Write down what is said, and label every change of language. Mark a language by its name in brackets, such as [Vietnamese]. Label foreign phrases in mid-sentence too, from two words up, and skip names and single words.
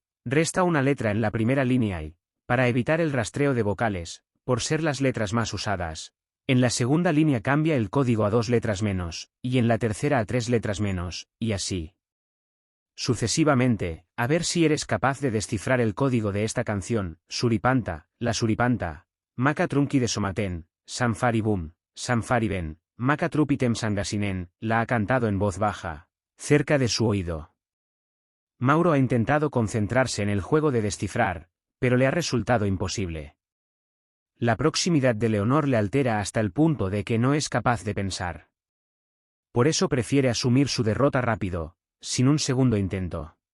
[Spanish] Resta una letra en la primera línea y, para evitar el rastreo de vocales, por ser las letras más usadas, en la segunda línea cambia el código a 2 letras menos, y en la tercera a 3 letras menos, y así sucesivamente. A ver si eres capaz de descifrar el código de esta canción. Suripanta, la suripanta, maca trunqui de somaten, sanfaribum, sanfariben, maca trupitem sangasinen, la ha cantado en voz baja, cerca de su oído. Mauro ha intentado concentrarse en el juego de descifrar, pero le ha resultado imposible. La proximidad de Leonor le altera hasta el punto de que no es capaz de pensar. Por eso prefiere asumir su derrota rápido, sin un segundo intento.